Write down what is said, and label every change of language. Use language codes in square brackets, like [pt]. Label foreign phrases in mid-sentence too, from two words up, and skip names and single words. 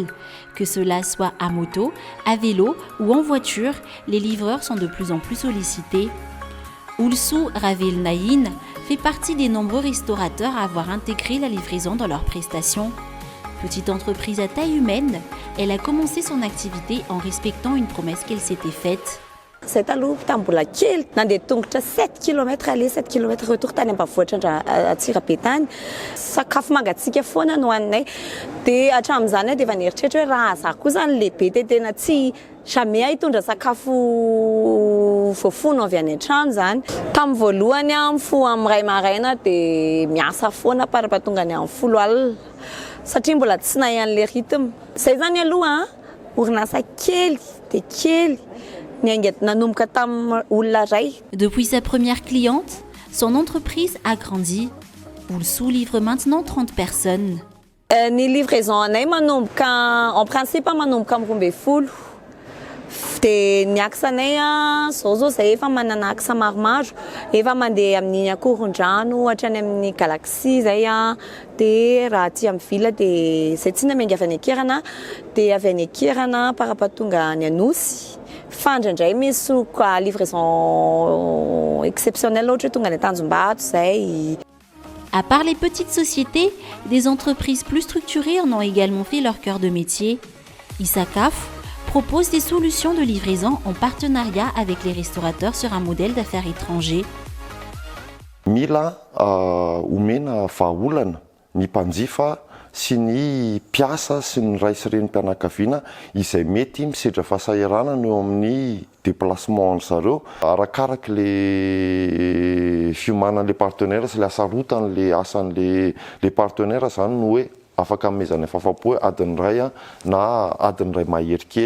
[fr] Que cela soit à moto, à vélo ou en voiture, les livreurs sont de plus en plus sollicités. Ulsu Ravel Naïn fait partie des nombreux restaurateurs à avoir intégré la livraison dans leurs prestations. Petite entreprise à taille humaine, elle a commencé son activité en respectant une promesse qu'elle s'était faite. [mg] C'est à mbola kely nandeha tongotra 7 km [fr] aller 7 km retour [mg] tany ambanivohitra Antsirapetany. Sakafo mangatsiaka foana no hoaninay. Dia hatramin'izany dia efa nieritreritra hoe raha zaho koa zany lehibe dia tena tsy jamais hitondra sakafo voafono avy any an-trano zany. Tamin'ny voalohany mifoha amin'ny ray maraina dia miasa foana parapahatonga any amin'ny 10 alina satria mbola tsy nahay an'ilay rythme. Izay zany aloha orinasa kely dia kely. [fr] Depuis sa première cliente, son entreprise a grandi. Ulsu livre maintenant 30 personnes. [mg] Ny livraison anay manomboka [fr] en principe [mg] manomboka amin'ny 12. Dia ny aksanay zao zay efa manana aksa maromaro, efa mandeha amin'ny Akorondrano hatrany amin'ny Galaxy zay dia raha aty amin'ny villa dia zay tsy namenga avy any Akirana dia avy any Akirana parapahatonga any Anosy. Fandraindray misy [fr] livraison exceptionnelle [mg] ohatra tonga any Tanjombato zay. [fr] À part les petites sociétés, des entreprises plus structurées en ont également fait leur cœur de métier. Isakaf propose des solutions de livraison en partenariat avec les restaurateurs sur un modèle d'affaires étranger. [mg] Mila omena vahaolana ny mpanjifa sy ny mpiasa sy ny ray sy renim-pianakaviana izay mety misedra fahasahiranana eo amin'ny déplacement zareo arakaraka le fiomanan'le partenaire sy le hasarotan'le asan'le partenaire zany no hoe afaka amezany fahafapo hoe adiny ray na adiny ray mahery kely.